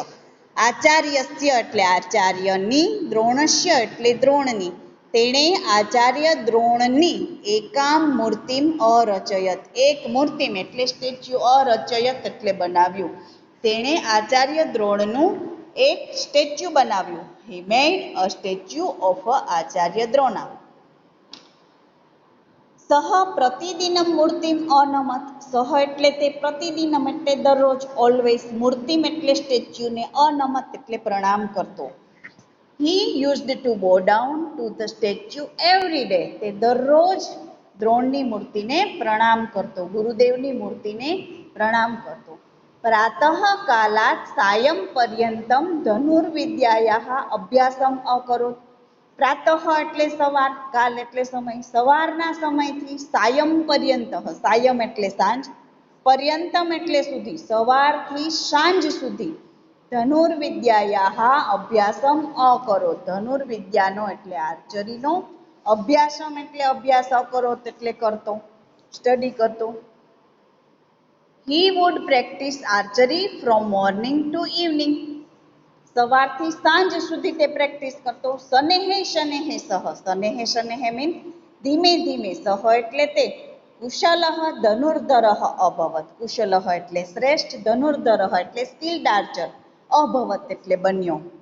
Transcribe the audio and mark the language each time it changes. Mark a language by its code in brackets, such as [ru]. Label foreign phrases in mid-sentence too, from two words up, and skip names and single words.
[gu] આચાર્યસ્ય એટલે આચાર્યની, દ્રોણસ્ય એટલે દ્રોણની. તેણે આચાર્ય દ્રોણની [sa] એકામ મૂર્તિમ અરચયત, [gu] એક મૂર્તિમ એટલે સ્ટેચ્યુ, અરચયત એટલે બનાવ્યું. તેણે આચાર્ય દ્રોણનું એક સ્ટેચ્યુ બનાવ્યું. [en] He made a statue of આચાર્ય દ્રોણા. [sa] સહ પ્રતિદિનમ મૂર્તિમ અનમત, [gu] સહ એટલે તે, પ્રતિદિનમ એટલે દરરોજ, ઓલવેઝ, મૂર્તિમ એટલે સ્ટેચ્યુને, અનમત એટલે પ્રણામ કરતો. [en] He used to bow down to the statue every day. [gu] તે દરરોજ દ્રોણની મૂર્તિને પ્રણામ કરતો, ગુરુદેવની મૂર્તિને પ્રણામ કરતો. [sa] પ્રાતઃ કાલાત સાયં પર્યંતમ ધનુર્વિદ્યાયાઃ અભ્યાસમ અકરોત. [gu] પ્રાતઃ એટલે સવાર, કાલ એટલે સમય, સવારના સમયથી સાયં પર્યંત, સાયમ એટલે સાંજ, પર્યંતમ એટલે સુધી, સવારથી સાંજ સુધી, [sa] ધનુર્વિદ્યાયાઃ અભ્યાસમ અકરોત, [gu] ધનુર્વિદ્યાનો એટલે આર્ચરીનો, અભ્યાસમ એટલે અભ્યાસ, અકરોત એટલે કરતો, સ્ટડી કરતો. [en] He would practice archery from morning to evening. [gu] સવારથી સાંજ સુધી તે પ્રેક્ટિસ કરતો. [sa] શનેહે શનેહે સહ, શનેહે શનેહે [gu] મીન ધીમે ધીમે, સહ એટલે તે, [sa] કુશલઃ ધનુર્ધરઃ અભવત, [gu] કુશલઃ એટલે શ્રેષ્ઠ, ધનુર્ધરઃ એટલે [en] skilled archer, [gu] અભવત એટલે બન્યો.